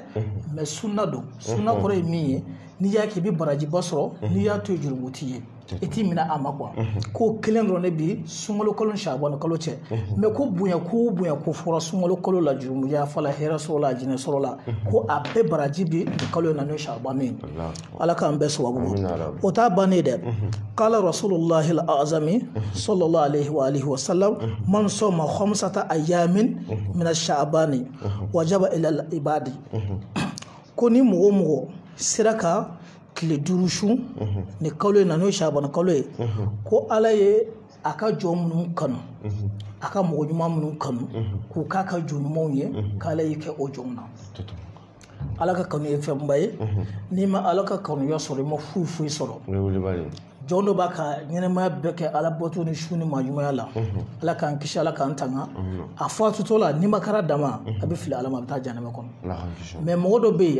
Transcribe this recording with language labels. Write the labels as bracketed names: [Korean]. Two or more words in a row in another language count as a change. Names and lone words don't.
[Bambara] mais sunna don sunna kɔrɔ ye min ye n'i y'a kɛ i bɛ barajiba sɔrɔ n'i y'a to yen jurumu t'i ye i t'i minɛ a ma quoi ko kelen dɔrɔn de bi sunkalo kalo ni Shaban kalo cɛ mais ko bonya ko fɔra sunkalo kalo la jurumuya fala hɛrɛ sɔrɔ la jinɛ sɔrɔ la ko a bɛɛ baraji bi kalo in na n'o ye Shaban ye Ala k'an bɛɛ sababu ma o t'a bannen dɛ [Arabic] قال رسول الله الأعظم صلى الله عليه وعلى آله وسلم من صام خمسة أيام من شعبان وجب إلى العباد [Bambara] ko ni mɔgɔ sera ka tile 5 sun ni kalo in na n'o ye Shaban kalo ye ko Ala ye a ka jɔn minnu kanu a ka mɔgɔ ɲuman minnu kanu k'u k'a ka jɔn ɲumanw ye k'Ala y'i kɛ o jɔnw na Ala ka kanu ye fɛnba ye n'i ma Ala ka kanuya sɔrɔ i ma foyi sɔrɔ jɔn dɔ b'a ka ɲɛnɛmaya bɛɛ kɛ Ala bato ni su ni maɲumanya la Ala k'an kisi Ala k'an tanga a fatutɔ la n'i ma kɛra dama a bɛ fili Ala ma a bɛ taa janɛmɛ kɔnɔ mais mɔgɔ dɔ bɛ yen